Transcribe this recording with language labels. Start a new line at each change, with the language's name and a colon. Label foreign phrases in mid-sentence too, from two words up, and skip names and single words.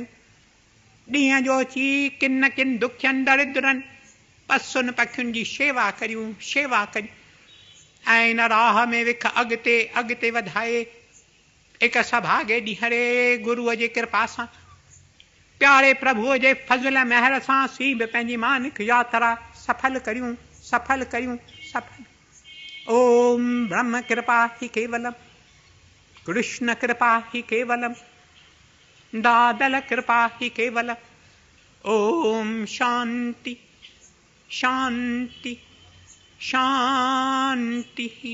Sindhi: ॾींहं जो अची किन न किन दुखियनि, दरिद्रनि, पशुनि पखियुनि जी शेवा करियूं, शेवा करियूं। ऐं इन राह में विख अॻिते अॻिते वधाए हिकु सभागे ॾींहुं हरे गुरूअ जे कृपा सां, प्यारे प्रभुअ जे फज़ल महर सां असीं बि पंहिंजी मानिक यात्रा सफल करियूं, सफल करियूं, सफल।
Sanskrit: ओम ब्रह्म कृपा ही केवलम, कृष्ण कृपा ही केवलम, दादल कृपा ही केवलम। ओम शांति शांति शांति।